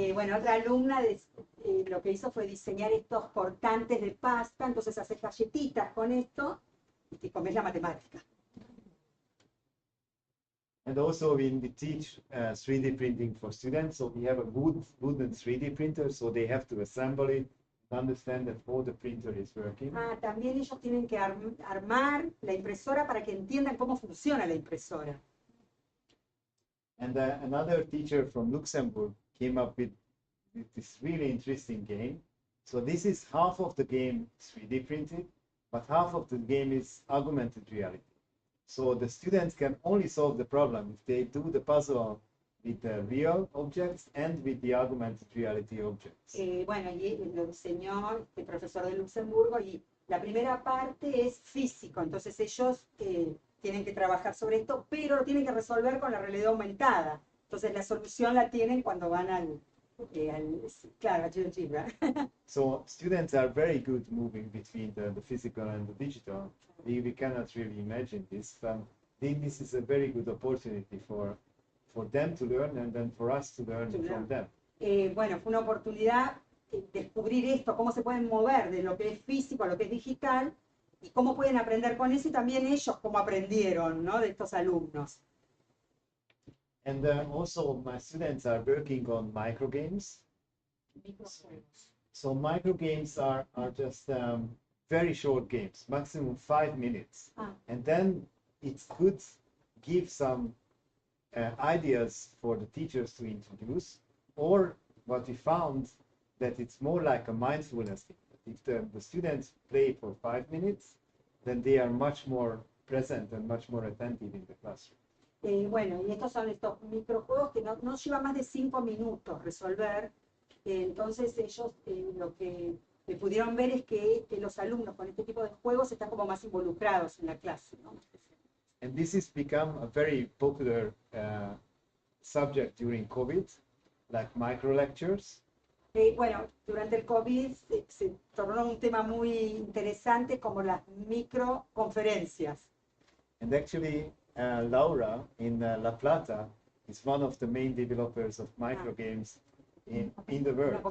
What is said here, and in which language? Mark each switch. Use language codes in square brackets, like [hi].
[es] Bueno, otra alumna lo que hizo fue diseñar estos cortantes de pasta, entonces haces galletitas con esto y te comes la matemática. [en] And also we teach 3D printing for students, so we have a wooden 3D printer, so they have to assemble it, understand that how the printer is working. [es] También ellos tienen que armar la impresora para que entiendan cómo funciona la impresora. [en] And another teacher from Luxembourg came up with this really interesting game. So this is half of the game 3D printed, but half of the game is augmented reality. So the students can only solve the problem if they do the puzzle with the real objects and with the augmented reality objects. [es] Bueno, y lo diseñó este profesor de Luxemburgo, y la primera parte es físico, entonces ellos tienen que trabajar sobre esto, pero lo tienen que resolver con la realidad aumentada. Entonces la solución la tienen cuando van al GeoGebra. [en] So students are very good moving between the physical and the digital. We cannot really imagine this. I think this is a very good opportunity for them to learn, and then for us to learn from them. [es] Bueno, fue una oportunidad descubrir esto, cómo se pueden mover de lo que es físico a lo que es digital, y cómo pueden aprender con eso, y también ellos cómo aprendieron, ¿no?, de estos alumnos. [en] And also my students are working on microgames. So microgames are just very short games, maximum 5 minutes. And then it could give some ideas for the teachers to introduce, or what we found, that it's more like a mindfulness thing. If the students play for 5 minutes, then they are much more present and much more attentive in the classroom. [es] Bueno, y estos son estos microjuegos que no llevan más de 5 minutos resolver. Entonces ellos lo que pudieron ver es que los alumnos con este tipo de juegos están como más involucrados en la clase, ¿no? [en] And this has become a very popular subject during COVID, like micro lectures. [es] Bueno, durante el COVID se tornó un tema muy interesante, como las microconferencias. [en] And actually, Laura in La Plata is one of the main developers of microgames in the world.